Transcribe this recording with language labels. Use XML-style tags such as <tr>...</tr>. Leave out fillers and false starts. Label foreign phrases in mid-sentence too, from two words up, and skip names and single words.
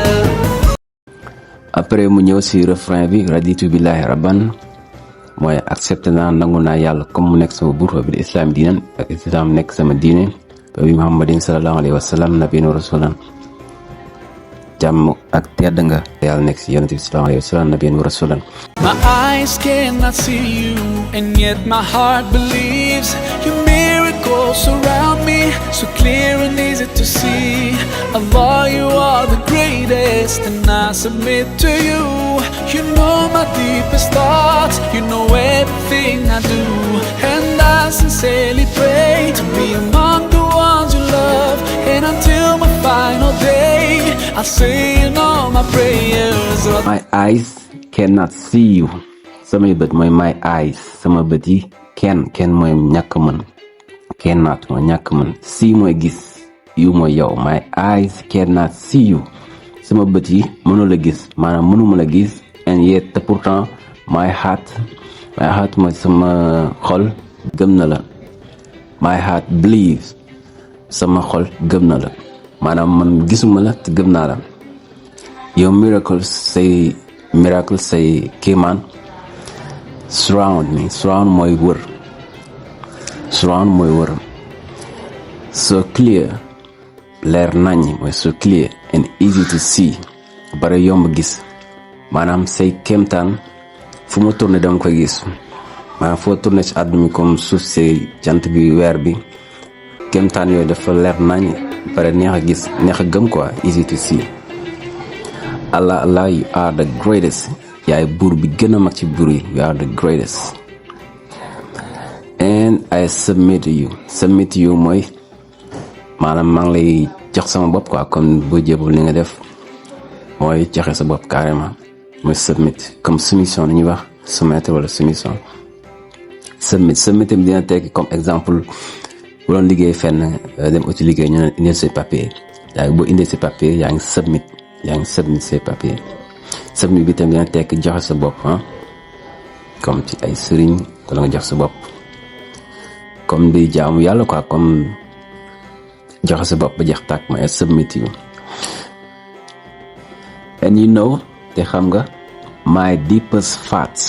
<wo>Après mu ñëw ci refrain bi,</wo> <ar>رضيت بالله ربا</ar> <wo>mooy accepté naa, nangu naa yàlla comme mu nekk sama buur,</wo> <ar>وبالإسلام دينا</ar> <wo>ak islam nekk sama diine,</wo> <ar>وبمحمد صلى الله عليه وسلم نبيا ورسولا,</ar> <wo>jàmm ak tedd nga yàlla nekk ci yonent bi</wo> <ar>صلى الله عليه وسلم نبيا ورسولا.</ar> <en>My eyes cannot see you, and yet my heart believes your miracles surround me, so clear and easy to see. Allah, you are the greatest, and I submit to you. You know my deepest thoughts, you know everything I do, and I sincerely pray to be among the ones you love. And until my final day, I'll say in all my prayers. My eyes cannot see you,</en> <wo>samay bët mooy</wo> <en>my eyes,</en> <wo>sama bët yi. kenn mooy ñàkk mën, cannot mooy ñàkk mën, see mooy gis, you mooy yow.</wo> <en>My eyes cannot see you,</en> <wo>sama bët yi mënu la gis, maanaam mënuma la gis.</wo> <en>and yet</en> <wo>te pourtant</wo> <en>my heart</en> <wo>mooy sama xol gëm na la.</wo> <en>My heart believes,</en> <wo>sama xol gëm na la. maanaam man gisuma la te gëm naa la.</wo> <en>Your miracles say kéemaan surround me.</en> <wo>Surround mooy wër.</wo> <en>So clear,</en> <wo>leer nañ mooy</wo> <en>so clear and easy to see,</en> <wo>bare yomb gis. maanaam say kéemtaan fu ma tourné danga koy gis. maanaam foo tourné ci àdduna mi comme suuf si jant bi weer bi, kéemtaan yooyu dafa leer nañ bare neex a gis, neex a gëm quoi,</wo> <en>easy to see. Allah you are the greatest.</en> <wo>yaay buur bi gën a mag ci buur yi.</wo> <en>You are the greatest. And I submit to you</en> <wo>mooy maanaam maa ngi lay jox sama bopp quoi, comme boo jébul li nga def mooy joxe sa bopp carrément, mooy submit. comme soumission la ñuy wax soumettre wala soumission. submit am dina tekki</wo> <fr>comme exemple</fr> <wo>bu doon liggéey fenn dem uti liggéey ñu ne indil say papier. yaa ngi boo indee say papier yaa ngi submit say papier. submit bi tam dina tekki joxe sa bopp comme ci ay sëriñ wala nga jox sa bopp comme di jaamu yàlla quoi, comme joxe sa bopp ba jeex tàkk ma</wo> <en>submit you. And you know,</en> <wo>te xam nga</wo> <en>my deepest thoughts.</en>